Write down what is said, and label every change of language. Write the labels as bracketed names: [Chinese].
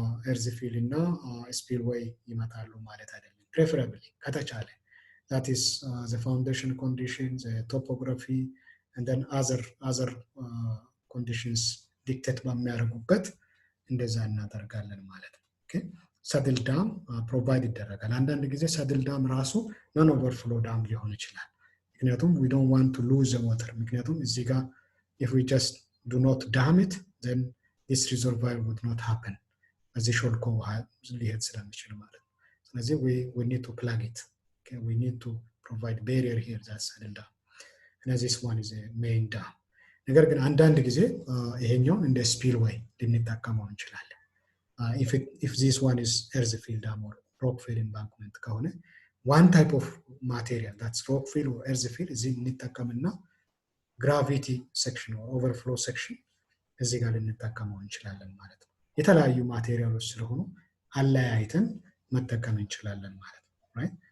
[English] earth fill እና spillway [Amharic] ይመጣሉ ማለት አይደለም። [English] preferably ከተቻለ that is the foundation conditions, the topography, and then other conditions dictate [Amharic] በሚያደርጉበት እንደዛ እናደርጋለን ማለት ነው። [English] ኦኬ saddle dam ፕሮቫይድ ይደረጋል። አንዳንድ ጊዜ saddle dam ራሱ non overflow dam ሊሆን ይችላል። ምክንያቱም we don't want to lose the water። [Amharic] ምክንያቱም እዚህ ጋር [English] if we just do not dam it, then this reservoir would not happen. [Amharic] እዚህ ሾልኮ ሊሄድ ስለሚችል ማለት ነው። ስለዚህ [English] we need to plug it. Okay, we need to provide barrier here, that's saddle dam. And this one is a main dam. [Amharic] ነገር ግን አንዳንድ ጊዜ ይሄኛው እንደ spillway ልንጠቀመው እንችላለን። [English] If this one is earth fill dam or rock fill embankment ከሆነ one type of material, that's rock fill or earth fill, እዚህ እንጠቀምና gravity section or overflow section እዚህ ጋር ልንጠቀመው እንችላለን ማለት ነው። [Amharic] የተለያዩ ማቴሪያሎች ስለሆኑ አለያይተን መጠቀም እንችላለን ማለት ነው። [English] Right?